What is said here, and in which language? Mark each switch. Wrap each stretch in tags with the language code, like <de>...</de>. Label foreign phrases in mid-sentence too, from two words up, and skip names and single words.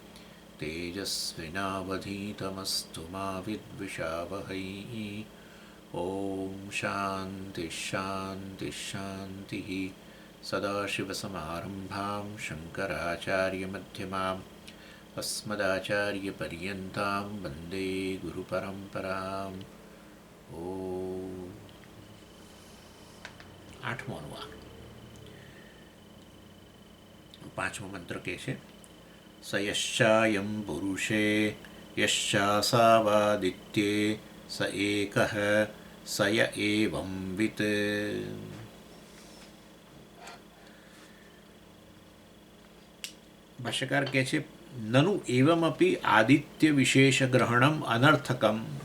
<sa>तेजस्विनावधीतमस्तु मा विद्विषावहै ॐ शान्तिः शान्तिः शान्तिः सदाशिवसमारम्भां शङ्कराचार्यमध्यमाम् अस्मदाचार्यपर्यन्तां वन्दे गुरुपरम्पराम् ॐ</sa> <gu>આઠમો અનુવાદ પાંચમો મંત્ર કહે છે</gu> <sa>स यश्चायं पुरुषे यश्चासावादित्ये स एकः स य एवं वित्.</sa> <gu>ભાષ્યકાર કહે છે</gu> <sa>ननु एवमपि आदित्य विशेष ग्रहणम् अनर्थकम्.</sa>